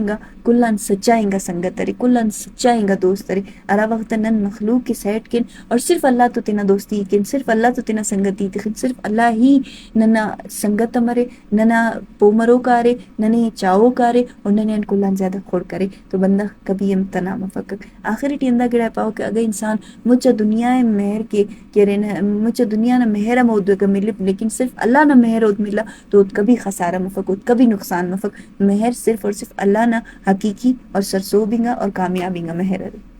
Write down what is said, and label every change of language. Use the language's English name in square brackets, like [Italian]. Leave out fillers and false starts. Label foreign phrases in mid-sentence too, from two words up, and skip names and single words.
[Brahui] گا کلان سچائیں گا سنگت ترے کلان سچائیں گا دوست ترے ارا وقت نن مخلوق کے سیٹ کن اور صرف اللہ تو تینا دوستی کن صرف اللہ تو تینا سنگتی کن صرف اللہ ہی ننا سنگت مرے ننا پومرو کارے ننے چاو کارے اور ننے ان کلان زیادہ خور کرے تو بندہ کبھی امتنا مفکک آخری ٹی اندہ گڑا پاؤ کہ اگر انسان مجھے دنیا مہر کے رہنا مجھے دنیا نہ مہر مود کا ملے لیکن صرف اللہ نہ مہر ود ملا تو کبھی خسارہ مفک کبھی نقصان مفک مہر صرف اور صرف اللہ نہ حقیقی اور سرسوبنگا اور کامیابی گا مہر